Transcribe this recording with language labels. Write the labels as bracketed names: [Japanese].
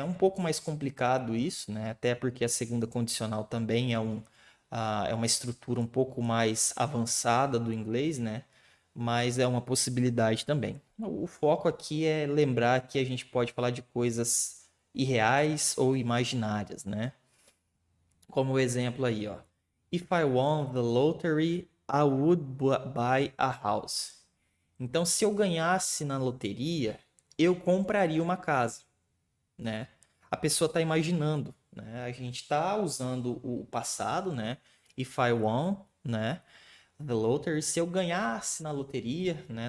[Portuguese] É um pouco mais complicado isso, né? Até porque a segunda condicional também é uma estrutura um pouco mais avançada do inglês, né? Mas é uma possibilidade também. O foco aqui é lembrar que a gente pode falar de coisas irreais ou imaginárias, né? Como o exemplo aí, ó. [English] If I won the lottery, I would buy a house. [Portuguese] Então, se eu ganhasse na loteria, eu compraria uma casa, né? A pessoa está imaginando, né? A gente está usando o passado, né? [English] If I won, [Portuguese] né? [English] The lottery, [Portuguese] se eu ganhasse na loteria, né?